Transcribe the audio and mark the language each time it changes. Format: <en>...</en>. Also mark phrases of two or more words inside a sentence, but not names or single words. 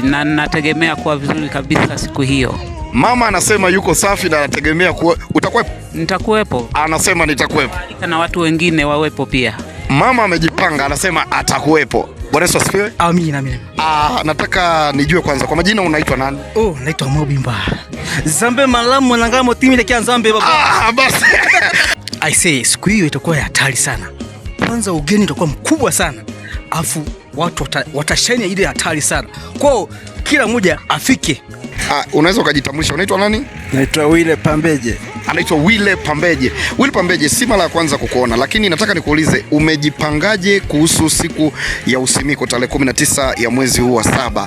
<sw>Na nategemea kuwa vizuri kabisa siku hiyo. Mama anasema yuko safi na anategemea kuwa utakuwepo. Nitakuwepo. Anasema nitakuwepo. Na watu wengine wawepo pia. Mama amejipanga, anasema atakuwepo. Bwana Yesu asifiwe. Amina. Nataka nijue kwanza kwa majina unaitwa nani? Naitwa Mobimba.</sw> <ln>Zambe malamu na ngamo timile kia Zambe baba.</ln> <sw>Basi.</sw> <en>I say</en> <sw>siku hiyo itakuwa ya hatari sana. Kwanza ugeni utakuwa mkubwa sana. Afu watu watashania ile hatari sana. Kwao kila mmoja afike. Unaweza ukajitambulisha, unaitwa nani? Naitwa Wile Pambeje. Anaitwa Wile Pambeje. Wile Pambeje, si mara ya kwanza kukuona, lakini nataka nikuulize umejipangaje kuhusu siku ya usimiko tarehe 19 ya mwezi huu wa 7?</sw>